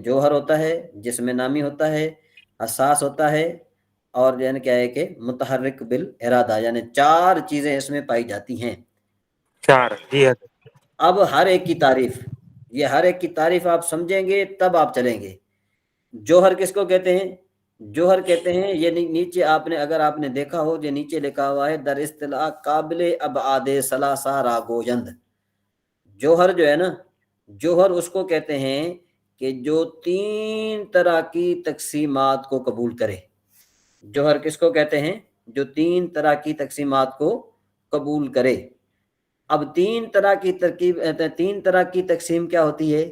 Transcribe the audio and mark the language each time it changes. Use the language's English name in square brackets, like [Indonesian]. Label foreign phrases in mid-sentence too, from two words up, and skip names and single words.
[Urdu] جوہر ہوتا ہے، جسم نامی ہوتا ہے، حساس ہوتا ہے، اور یعنی کیا ہے کہ متحرک بالارادہ، یعنی 4 چیزیں اس میں پائی جاتی ہیں. 4 جی حضرت. اب ہر ایک کی تعریف، یہ ہر ایک کی تعریف آپ سمجھیں گے تب آپ چلیں گے. جوہر کس کو کہتے ہیں؟ جوہر کہتے ہیں، یہ نیچے آپ نے اگر آپ نے دیکھا ہو، یہ نیچے لکھا ہوا ہے [Persian] در اصطلاح قابل ابعاد ثلاثہ راگوجند. [Urdu] جوہر جو ہے نا، جوہر اس کو کہتے ہیں کہ جو 3 طرح کی تقسیمات کو قبول کرے. جوہر کس کو کہتے ہیں؟ جو 3 طرح کی تقسیمات کو قبول کرے. اب 3 طرح کی 3 طرح کی تقسیم کیا ہوتی ہے؟